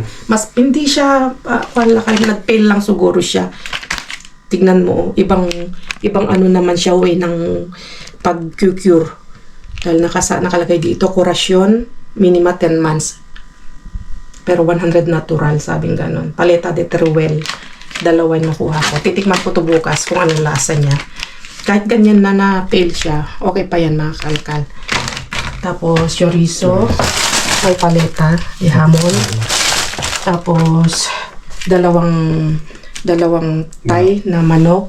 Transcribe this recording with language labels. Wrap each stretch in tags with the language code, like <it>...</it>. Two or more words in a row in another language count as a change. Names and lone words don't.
<tl>Mas, hindi siya, nag-pale lang siguro siya. Tignan mo, ibang ano naman siya, way ng pag-cure. Dahil nakalagay dito,</tl> <es>kurasyon, minima</es> <tl>10 months. Pero 100 natural, sabing ganon. Paleta de Teruel. 2 yung nakuha ko. Titikman ko to bukas kung anong lasa niya. Kahit ganyan na pale siya, okay pa yan mga kalkal. Tapos chorizo, may paleta, di hamon. Tapos dalawang Thai na manok.</tl>